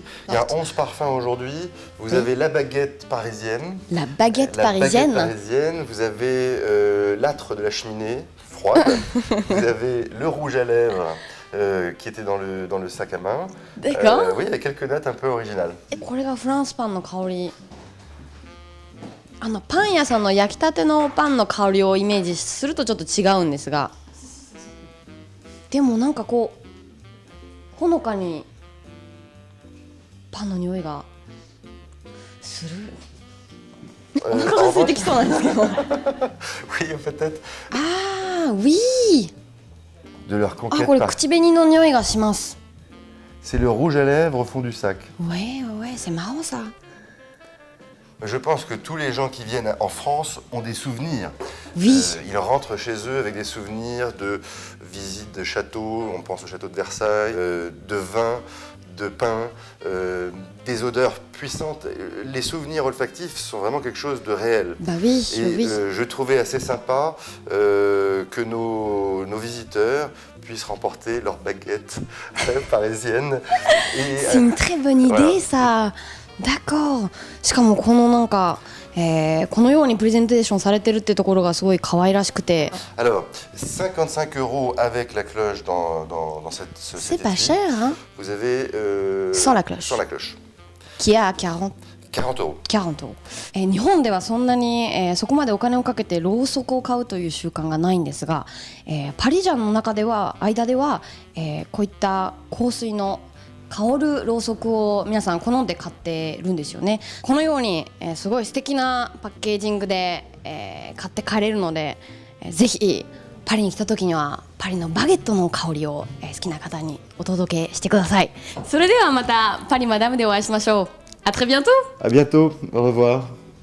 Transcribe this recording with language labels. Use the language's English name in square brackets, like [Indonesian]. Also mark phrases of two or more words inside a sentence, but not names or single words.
[French] Il y a 11 parfums aujourd'hui. Vous avez la baguette parisienne. La baguette parisienne. Vous avez l'âtre de la cheminée froide. Vous avez le rouge à lèvres. Qui était dans le sac à main. D'accord. Oui, il y a quelques notes un peu originales. [Japanese] これがフランスパンの香り。パン屋さんの焼きたてのパンの香りをイメージするとちょっと違うんですが、でもなんかこうほのかにパンの匂いがする。お腹が空いてきそうなんですけど。 [French] Oui, peut-être. Ah oui. De leur conquête. [Japanese] これ口紅の匂いがします。 [French] C'est le rouge à lèvres au fond du sac. Ouais, c'est marrant ça. Je pense que tous les gens qui viennent en France ont des souvenirs. Oui. Ils rentrent chez eux avec des souvenirs de visites de châteaux, on pense au château de Versailles, de vin, de pain, des odeurs puissantes. Les souvenirs olfactifs sont vraiment quelque chose de réel. Bah oui, et oui. Je trouvais assez sympa que nos visiteurs puissent remporter leur baguette parisienne. C'est une très bonne idée ça. d'accord。 [Japanese] しかもこのなんか、このようにプレゼンテーションされてるってところがすごい可愛らしくて。 [French] Alors, 55 € avec la cloche C'est cet pas étui. cher, hein? Vous avez... Sans la cloche. Sans la cloche. Qui est à 40 40 €. 40 €。 [Japanese] 日本ではそんなに、そこまでお金をかけてろうそくを買うという習慣がないんですが、パリジャンの間では、こういった香水の香るろうそくを皆さん好んで買ってるんですよね。このように、すごい素敵なパッケージングで、買って帰れるので、ぜひパリに来た時にはパリのバゲットの香りを、好きな方にお届けしてください。それではまたパリマダムでお会いしましょう。 [French] À très bientôt. [Japanese] À bientôt. Au revoir.